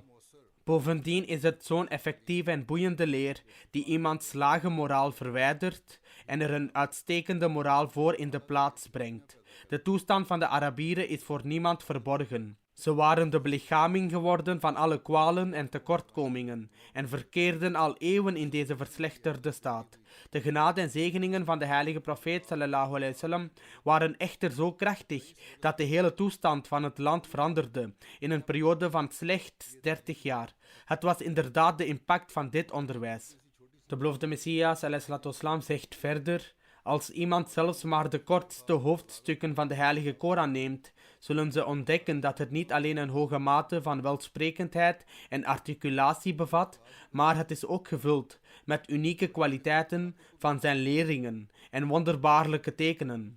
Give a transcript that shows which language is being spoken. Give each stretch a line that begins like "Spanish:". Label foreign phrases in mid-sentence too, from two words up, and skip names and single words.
Dutch: Bovendien is het zo'n effectieve en boeiende leer die iemands lage moraal verwijdert en er een uitstekende moraal voor in de plaats brengt. De toestand van de Arabieren is voor niemand verborgen. Ze waren de belichaming geworden van alle kwalen en tekortkomingen en verkeerden al eeuwen in deze verslechterde staat. De genade en zegeningen van de heilige profeet
Arabic: صلى الله عليه وسلم
Dutch: waren echter zo krachtig dat de hele toestand van het land veranderde in een periode van slechts 30 jaar. Het was inderdaad de impact van dit onderwijs. De beloofde Messias ﷺ zegt verder, als iemand zelfs maar de kortste hoofdstukken van de heilige Koran neemt, zullen ze ontdekken dat het niet alleen een hoge mate van welsprekendheid en articulatie bevat, maar het is ook gevuld met unieke kwaliteiten van zijn leringen en wonderbaarlijke tekenen.